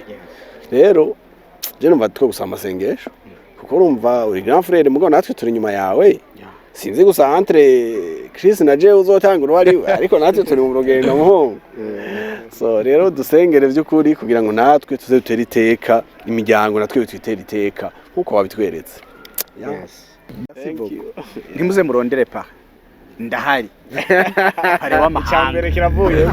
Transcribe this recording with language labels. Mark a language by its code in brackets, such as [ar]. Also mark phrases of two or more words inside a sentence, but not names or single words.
[rn] Rero je numva twe gusama amasengesho kuko urumva uri [fr] grand frère [rn] mugabo natwe turi nyuma yawe. Sinzi gusa entre Chris na je uzotanga uruwari ariko natwe turi mu rugendo muhungu. So rero dusengere vy'ukuri kugira ngo natwe tuze dutera iteka imiryango natwe twitera iteka nkuko wabitweretse. [en] Yes. Thank you. [rn] Ntimuze murondere pa. Ndahari. Hari wa mahanga. Cyambere kiravuye.